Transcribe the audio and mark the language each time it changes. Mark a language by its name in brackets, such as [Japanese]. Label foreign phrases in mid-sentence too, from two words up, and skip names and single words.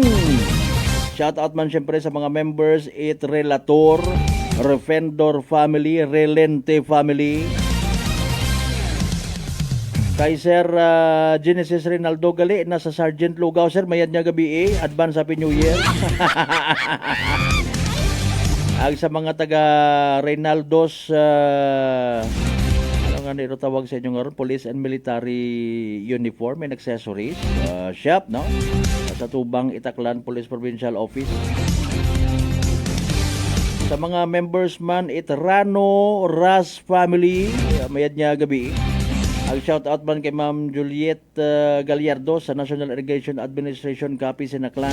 [English] Shout out [Aklanon] man syempre sa mga members it Relator, Ravendor family, Relente family. Kay Sir Genesis Rinaldo Gali na sa Sergeant Lugaw, sir, mayad niya gabi advance [English] Happy New Year. [Aklanon] Ag sa mga taga Reynaldos ano nga nito tawag sa inyo ngayon, [English] police and military uniform and accessories shop, no? [Aklanon] Sa Tubang, Itaklan Police Provincial Office. Sa mga members man it Rano Ras family, mayad niya gabi. Ang [English] shout out [Aklanon] man kay Ma'am Juliet Gallardo sa National Irrigation Administration Capiz in Aklan.